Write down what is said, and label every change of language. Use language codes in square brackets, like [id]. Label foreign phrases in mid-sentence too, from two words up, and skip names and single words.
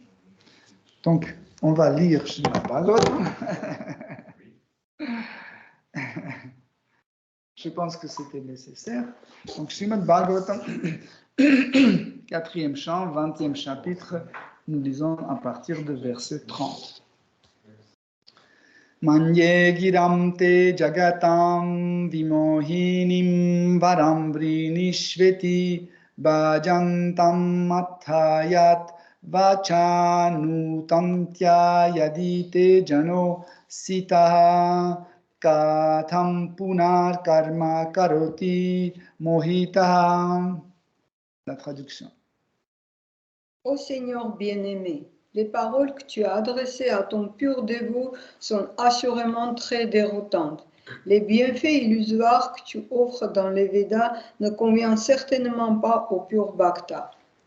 [fr] Donc, on va lire Srimad Bhagavatam. Je pense que c'était nécessaire. Donc, Srimad Bhagavatam, 4e chant, 20e chapitre, nous lisons à partir de verset 30. [sa] मन्ये गिरं ते जगतां विमोहिनीं वरं वृणीष्वेति भजन्तम् अथयत् वचनुतन्त्य यदिते जनो सितः कथं पुनर् कर्म करोति मोहितः. [fr] La traduction. Ô Seigneur bien-aimé, les paroles que tu as adressées à ton pur dévot sont assurément très déroutantes. Les bienfaits illusoires que tu offres dans les Védas ne conviennent certainement pas au pur Bhakta.